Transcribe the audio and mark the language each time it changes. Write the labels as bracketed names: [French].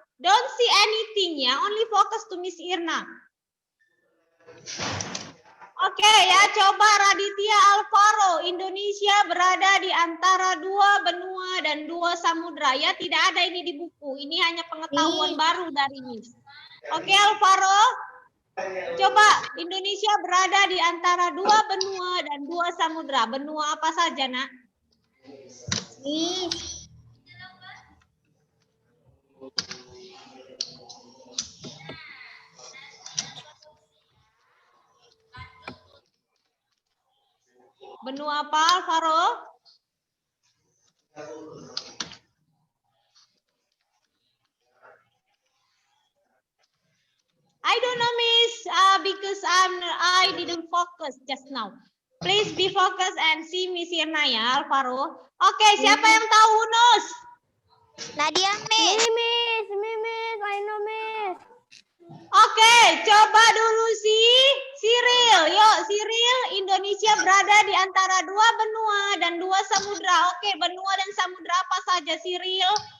[English] Don't see anything ya, only focus to Miss Irna. [Indonesian] Oke ya, coba Raditya Alvaro. Indonesia berada di antara dua benua dan dua samudra ya. Tidak ada ini di buku. Ini hanya pengetahuan baru dari Miss. Oke Alvaro. Coba Indonesia berada di antara dua benua dan dua samudra. Benua apa saja, Nak? Benua apa, Alvaro? [English] I don't know, Miss, because I didn't focus just now. Please be focused and see Miss Irna ya, Alvaro. [Indonesian] Oke, siapa yang tahu Hunus? [English] Nadia, Miss. Miss, I know, Miss. [Indonesian] Oke, coba dulu Cyril. Yuk, Cyril, Indonesia berada di antara dua benua dan dua samudra. Oke, benua dan samudra apa saja, Cyril?